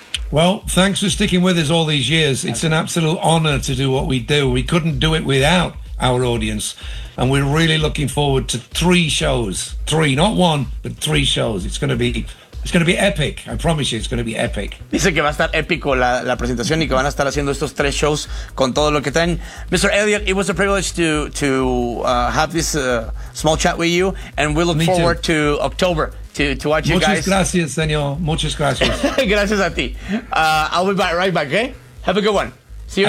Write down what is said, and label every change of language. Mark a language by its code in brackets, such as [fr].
[en] Well, thanks for sticking with us all these years. It's an absolute honor to do what we do. We couldn't do it without our audience. And we're really looking forward to three shows. Three, not one, but three shows. It's going to be epic. I promise you, it's going to be epic. [es] Dice que va a estar épico la presentación y que van a estar haciendo estos tres shows con todo lo que traen. [en] Mr. Elliot, it was a privilege to have this small chat with you. And we look forward to October. To watch you [es] Muchas [en] guys. [es] Muchas gracias, señor. Muchas gracias. Gracias a ti. [en] I'll be back, right back, okay? Have a good one. See you